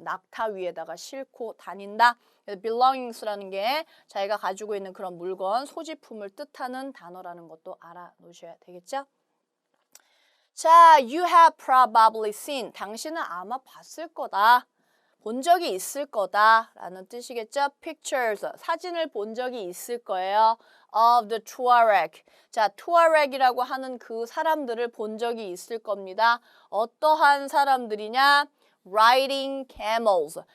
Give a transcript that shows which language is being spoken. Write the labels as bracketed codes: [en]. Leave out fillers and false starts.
[ko] 낙타 위에다가 싣고 다닌다. belongings라는 게 자기가 가지고 있는 그런 물건, 소지품을 뜻하는 단어라는 것도 알아놓으셔야 되겠죠? [en] 자, you have probably seen. [ko] 당신은 아마 봤을 거다. 본 적이 있을 거다 라는 뜻이겠죠? Pictures, 사진을 본 적이 있을 거예요. [en] Of the Tuareg. [ko] 자, Tuareg이라고 하는 그 사람들을 본 적이 있을 겁니다. 어떠한 사람들이냐? [en] Riding camels.